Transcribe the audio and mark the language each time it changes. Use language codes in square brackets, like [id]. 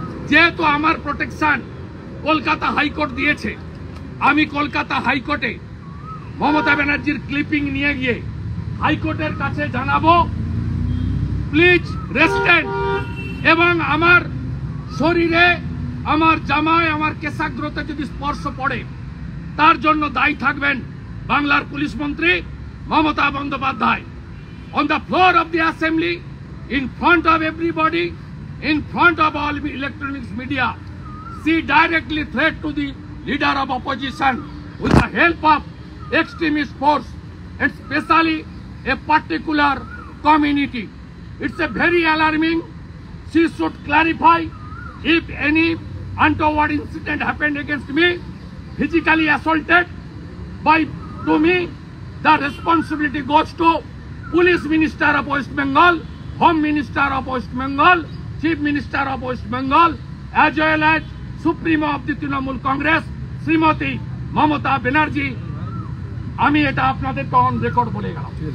[bn] যেহেতু আমার protection Kolkata high court দিয়েছে, আমি কলকাতা হাইকোর্টে মমতা ব্যানার্জির ক্লিপিং নিয়ে গিয়ে হাইকোর্টের কাছে জানাবো প্লিজ রেস্টেন্ট, এবং আমার শরীরে আমার জামায় আমার কেশাগ্রতে যদি স্পর্শ পড়ে তার জন্য দায়ী থাকবেন বাংলার পুলিশ মন্ত্রী Mamata Bandyopadhyay. [en] On the floor of the assembly, in front of everybody, in front of all electronics media, she directly threat to the leader of opposition with the help of extremist force, and especially a particular community. It's a very alarming. She should clarify if any untoward incident happened against me, physically assaulted to me, the responsibility goes to Police Minister of West Bengal, Home Minister of West Bengal, Chief Minister of West Bengal, as well as Supremo of the Trinamool Congress, Srimati Mamata Banerjee. [bn] আমি এটা আপনাদের on record বলে গেলাম।